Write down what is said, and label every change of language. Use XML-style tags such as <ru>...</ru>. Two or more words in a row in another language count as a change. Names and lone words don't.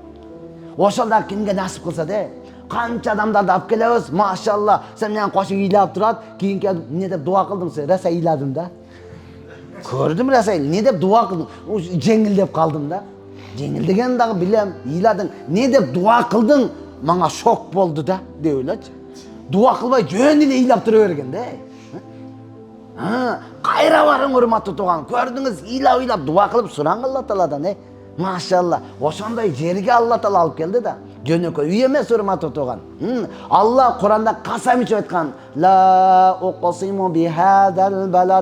<ky>Ошол да кимге насип кылса де, канча адамдарды алып келебиз, машалла, сен менен кошуп ыйлап турат, кийинки эмне деп дуа кылдың сен? Раса ыйладым да. Көрдүм раса, эмне деп дуа кылдың? Жеңил деп калдым да. Жеңил деген дагы билем, ыйладың. Не деп дуа кылдың? мага шок болду да деп ойлочу. Дуа кылбай жөн эле ыйлап тура берген да. Кайра барың урматтуу тууган. Көрдүңүз, ыйлап дуа кылып сураңыз Алла Тааладан. Машалла. Ошондой жерге Алла Таала алып келди да. Жөнөкөй үй эмес урматтуу тууган. Алла Куранда касам ичип айткан.</ky> <ar>لا أقسم بهذا البلد.</ar>